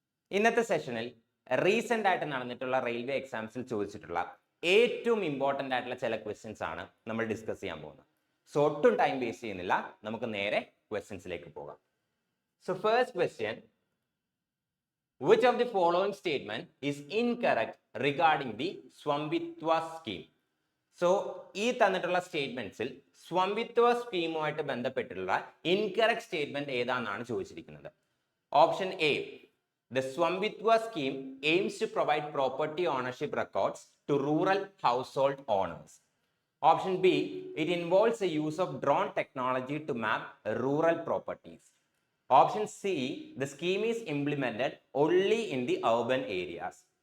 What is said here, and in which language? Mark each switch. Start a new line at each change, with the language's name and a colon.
Malayalam: ഇന്നത്തെ സെഷനിൽ റീസെന്റ് ആയിട്ട് നടന്നിട്ടുള്ള റെയിൽവേ എക്സാംസിൽ ചോദിച്ചിട്ടുള്ള ഏറ്റവും ഇമ്പോർട്ടൻ്റ് ആയിട്ടുള്ള ചില ക്വസ്റ്റ്യൻസ് ആണ് നമ്മൾ ഡിസ്കസ് ചെയ്യാൻ പോകുന്നത്. സോ ഒട്ടും ടൈം വേസ്റ്റ് ചെയ്യുന്നില്ല, നമുക്ക് നേരെ ക്വസ്റ്റ്യൻസിലേക്ക് പോകാം.
English: So first question, which of the following statement is incorrect regarding the Svamitva scheme?
Malayalam: So ഈ തന്നിട്ടുള്ള സ്റ്റേറ്റ്മെന്റ്സിൽ സ്വംവിത്വ സ്കീമുമായിട്ട് ബന്ധപ്പെട്ടിട്ടുള്ള ഇൻകറക്റ്റ് സ്റ്റേറ്റ്മെന്റ് ഏതാണെന്നാണ് ചോദിച്ചിരിക്കുന്നത്.
English: Option A, the Svamitva scheme aims to provide property ownership records to rural household owners. Option B, it involves the use of drone technology to map rural properties. Option C, the scheme is implemented only in the urban areas.